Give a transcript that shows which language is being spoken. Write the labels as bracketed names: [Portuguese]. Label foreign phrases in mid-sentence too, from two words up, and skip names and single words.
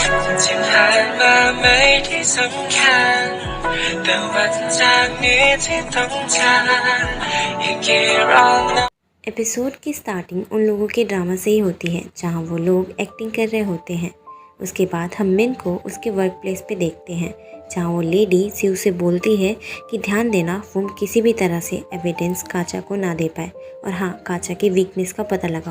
[Thai] ที่ผ่านมาไม่ได้สำคัญแต่วันจากนี้ที่ต้องจากอีกกี่รอบนะ [Hindi] एपिसोड की स्टार्टिंग उन लोगों के ड्रामा से ही होती है जहां वो लोग एक्टिंग कर रहे होते हैं। उसके बाद हम मिन को उसके [English] work place [Hindi] पे देखते हैं जहां वो लेडी सीयू से बोलती है कि ध्यान देना फुम किसी भी तरह से एविडेंस काचा को ना दे पाए और हाँ काचा की वीकनेस का पता लगाओ।